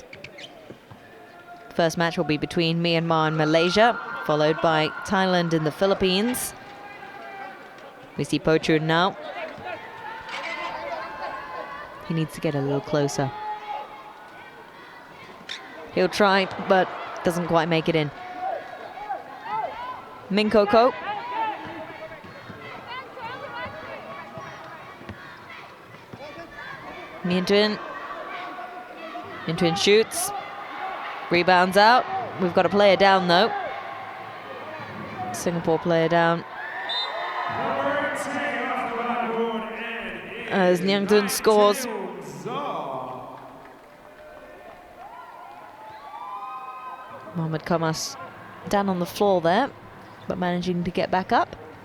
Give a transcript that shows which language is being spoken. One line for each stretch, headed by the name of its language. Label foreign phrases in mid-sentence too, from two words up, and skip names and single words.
English: First match will be between Myanmar and Malaysia, followed by Thailand and the Philippines. We see Pochun now. He needs to get a little closer. He'll try, but doesn't quite make it in. Min Koko. Mintun. Mintun shoots. Rebounds out. We've got a player down though. Singapore player down. As Nyangdun scores. Mohamed Kamas down on the floor there, but managing to get back up.